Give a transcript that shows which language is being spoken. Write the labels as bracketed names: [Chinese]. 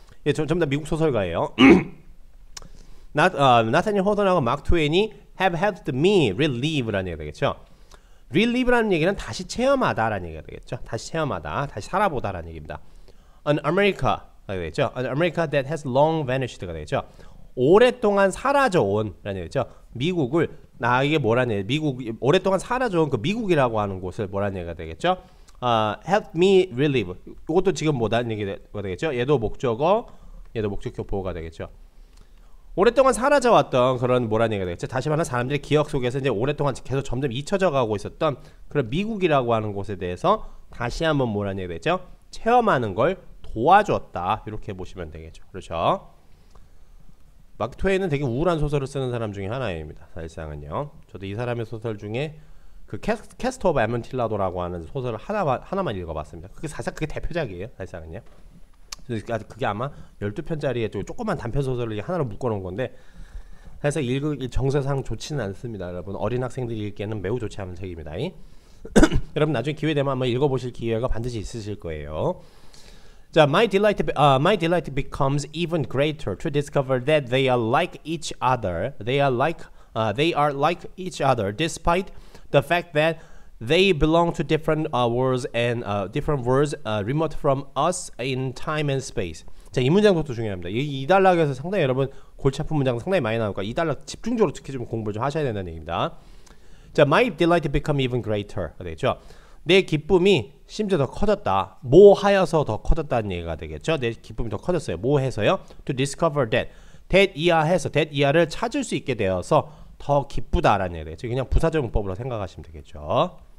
[Korean] 예, 전부 다 미국 소설가예요. 나타니엘 호턴하고 마크 트웨인이 [English] have helped me relive [Korean] 라는 얘기가 되겠죠. relive라는 얘기는 다시 체험하다라는 얘기가 되겠죠. 다시 체험하다, 다시 살아보다라는 얘기입니다. [English] An America가 되겠죠. An America that has long vanished가 되겠죠. [Korean] 오랫동안 사라져온라는 얘기죠. 미국을 이게 뭐라는 얘기? 미국 오랫동안 사라져온 그 미국이라고 하는 곳을 뭐라는 얘기가 되겠죠. [English] Help me relive. [Korean] 이것도 지금 뭐다는 얘기가 되겠죠. 얘도 목적어, 얘도 목적격 보호가 되겠죠. 오랫동안 사라져왔던 그런 뭐라는 얘기가 되겠죠. 다시 말하면 사람들의 기억 속에서 이제 오랫동안 계속 점점 잊혀져 가고 있었던 그런 미국이라고 하는 곳에 대해서 다시 한번 뭐라는 얘기가 되겠죠. 체험하는 걸 도와줬다. 이렇게 보시면 되겠죠. 그렇죠. 마크 트웨인은 되게 우울한 소설을 쓰는 사람 중에 하나입니다. 사실상은요. 저도 이 사람의 소설 중에 그 캐스트 오브 아몬틸라도라고 하는 소설을 하나만 읽어봤습니다. 그게 사실 그게 대표작이에요. 사실상은요. 그게 아마 12편짜리의 조그만 단편소설을 하나로 묶어놓은 건데 해서 정서상 좋지는 않습니다. 여러분 어린 학생들이 읽기에는 매우 좋지 않은 책입니다. 여러분 나중에 기회 되면 한번 읽어보실 기회가 반드시 있으실 거예요. [English] 자, my delight becomes even greater to discover that they are like each other. They are like each other, despite the fact that they belong to different worlds and different worlds remote from us in time and space. [Korean] 자, 이 문장도 중요합니다. 이 단락에서 상당히 여러분 골치 아픈 문장 상당히 많이 나오니까 이 단락 집중적으로 특히 좀 공부를 좀 하셔야 된다는 얘기입니다. [English] 자, my delight become even greater 되겠죠. [Korean] 내 기쁨이 심지어 더 커졌다. 뭐 하여서 더 커졌다는 얘기가 되겠죠. 내 기쁨이 더 커졌어요. 뭐 해서요? To discover that 이하해서 that 이하를 찾을 수 있게 되어서 더 기쁘다라는 얘기가 되겠죠. 그냥 부사적용법으로 생각하시면 되겠죠.